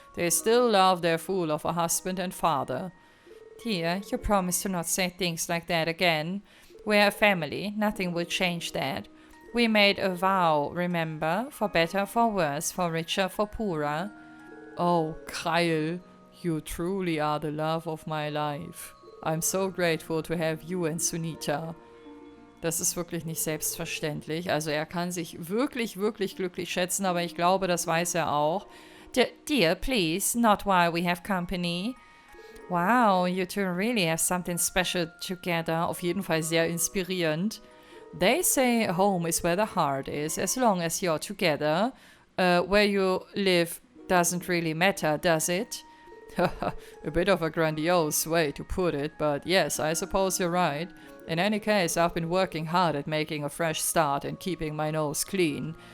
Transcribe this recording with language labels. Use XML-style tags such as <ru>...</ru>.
<en>They still love their fool of a husband and father. Dear, you promised to not say things like that again. We're a family. Nothing will change that. We made a vow, remember? For better, for worse, for richer, for poorer. Oh, Kyle, you truly are the love of my life. I'm so grateful to have you and Sunita.</en> <de>Das ist wirklich nicht selbstverständlich. Also er kann sich wirklich, wirklich glücklich schätzen, aber ich glaube, das weiß er auch.</de> <en>Dear, please, not while we have company. Wow, you two really have something special together.</en> <de>Auf jeden Fall sehr inspirierend.</de> <en>They say home is where the heart is, as long as you're together. Where you live doesn't really matter, does it? A bit of a grandiose way to put it, but yes, I suppose you're right. In any case, I've been working hard at making a fresh start and keeping my nose clean.</en>